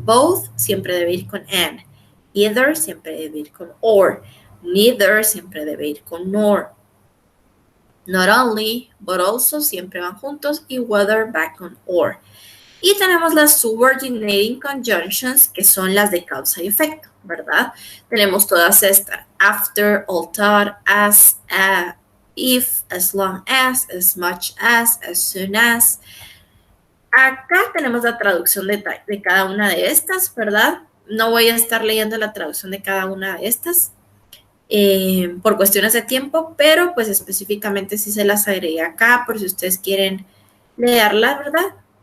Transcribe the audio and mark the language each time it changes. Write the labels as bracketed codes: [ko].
[es] Both siempre debe ir con and. Either siempre debe ir con or. Neither siempre debe ir con nor. Not only, but also siempre van juntos y whether va con or. Y tenemos las subordinating conjunctions, que son las de causa y efecto, ¿verdad? Tenemos todas estas. [en] After, although, as, if, as long as much as soon as. [es] Acá tenemos la traducción de cada una de estas, ¿verdad? No voy a estar leyendo la traducción de cada una de estas por cuestiones de tiempo, pero pues específicamente sí se las agregué acá por si ustedes quieren leerla, ¿verdad?